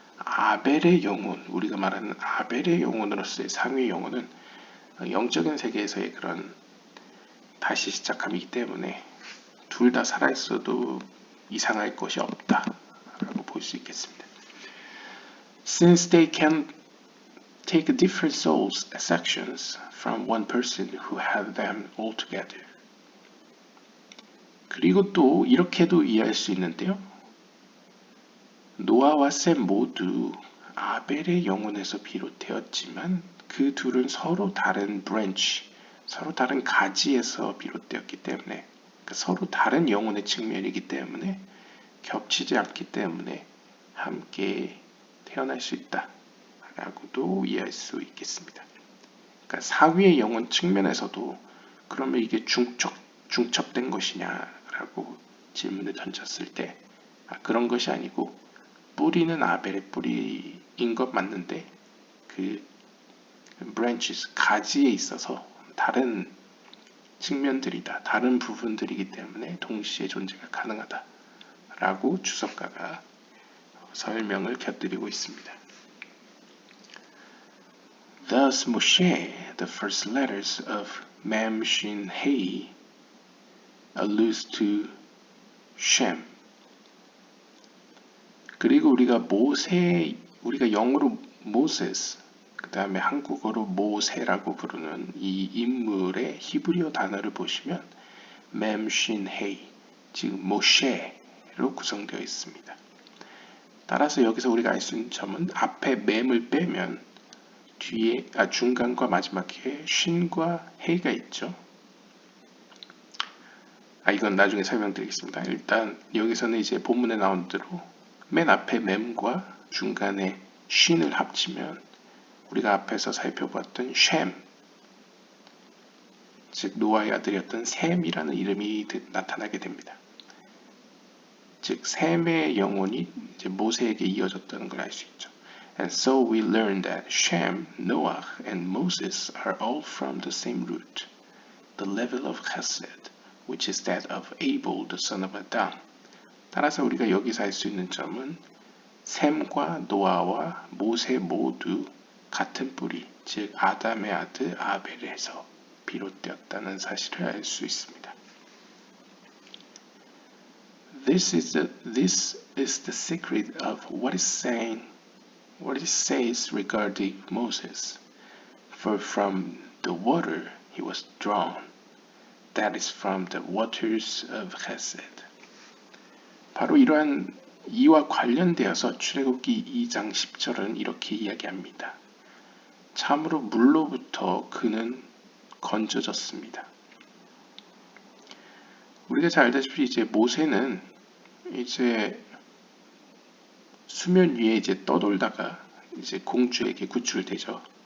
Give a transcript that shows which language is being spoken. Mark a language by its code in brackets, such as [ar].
[ko] 아벨의 영혼, 우리가 말하는 아벨의 영혼으로서의 상위 영혼은 영적인 세계에서의 그런 다시 시작함이기 때문에 둘 다 살아있어도 이상할 것이 없다 라고 볼 수 있겠습니다. [en] Since they can take different souls sections from one person who had them all together. [ko] 그리고 또 이렇게도 이해할 수 있는데요. 노아와 셈 모두 아벨의 영혼에서 비롯되었지만 그 둘은 서로 다른 브랜치, 서로 다른 가지에서 비롯되었기 때문에 서로 다른 영혼의 측면이기 때문에 겹치지 않기 때문에 함께 태어날 수 있다 라고도 이해할 수 있겠습니다. 그러니까 사위의 영혼 측면에서도 그러면 이게 중첩된 것이냐라고 질문을 던졌을 때 그런 것이 아니고 뿌리는 아벨의 뿌리인 것 맞는데 그 branches, 가지에 있어서 다른 측면들이다, 다른 부분들이기 때문에 동시에 존재가 가능하다 라고 주석가가 설명을 곁들이고 있습니다. [en] Thus Moshe, the first letters of Mem, Shin, He alludes to Shem. [ko] 그리고 우리가 우리가 영어로 Moses, 그 다음에 한국어로 모세라고 부르는 이 인물의 히브리어 단어를 보시면 Mem, Shin, He, 즉 모셰로 구성되어 있습니다. 따라서 여기서 우리가 알 수 있는 점은 앞에 맴을 빼면 뒤에 중간과 마지막에 쉰과 해가 있죠. 이건 나중에 설명드리겠습니다. 일단 여기서는 이제 본문에 나온 대로 맨 앞에 맴과 중간에 쉰을 합치면 우리가 앞에서 살펴봤던 셈, 즉 노아의 아들이었던 셈이라는 이름이 나타나게 됩니다. 즉 셈의 영혼이 이제 모세에게 이어졌다는 걸 알 수 있죠. [en] And so we learn that Shem, Noah, and Moses are all from the same root, the level of Chesed, which is that of Abel, the son of Adam. [ko] 따라서 우리가 여기서 알 수 있는 점은 셈과 노아와 모세 모두 같은 뿌리, 즉 아담의 아들 아벨에서 비롯되었다는 사실을 알 수 있습니다. [en] This is the secret of what it says regarding Moses. For from the water he was drawn, that is from the waters of Chesed. [ko] 바로 이러한 이와 관련되어서 출애굽기 2장 10절은 이렇게 이야기합니다. 참으로 물로부터 그는 건져졌습니다. 우리가 잘 알다시피 이제 모세는 이제 수면 위에 이제 떠돌다가 이제 공주에게 구출되죠.